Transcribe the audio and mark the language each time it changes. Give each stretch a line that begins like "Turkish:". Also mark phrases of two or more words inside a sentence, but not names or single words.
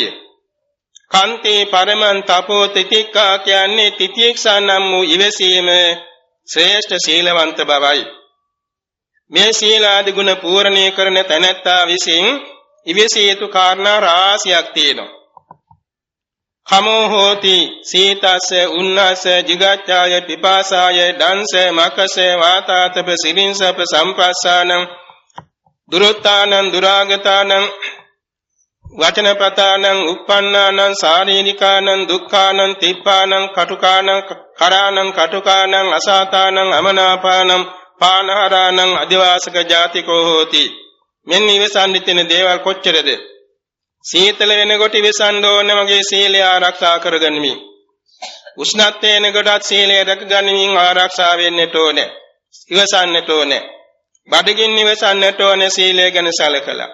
Pali: කාන්තේ පරමන් තපෝ තිතික්ඛා
Sinhala: කියන්නේ තිතික්ෂා නම් වූ ඉවසීම ශ්‍රේෂ්ඨ සීලවන්ත බවයි. මේ සීලාදි ගුණ පූර්ණේ කරන තැනැත්තා විසින් ඉවසිය යුතු කාරණා රාශියක් තියෙනවා.
Pali: කමෝ හෝති සීතස්ස උන්නස්ස jigacchāya pipāsāya දංස මකස වාතාතප සිරින්සප සම්පස්සානං දුරොත්තානං දුරාගතානං වචනපතානං uppannānaං සාරීනිකානං දුක්ඛානං තිප්පානං කටුකානං කරානං කටුකානං අසාතානං අමනාපානං පානහරානං අදිවාසක ජාතිකෝ හෝති.
Sinhala: මෙන්න ඉවසන්න තියෙන දේවල් කොච්චරද? සීතල වෙනකොට ඉවසන්න ඕන වගේ සීලය ආරක්ෂා කරගනිමින්, උෂ්ණත්වය වෙනකොටත් සීලය රැකගනිමින් ආරක්ෂා වෙන්නට ඕනේ. ඉවසන්නට ඕනේ. බඩගින්න ඉවසන්නට ඕනේ සීලය ගැන සැලකලා.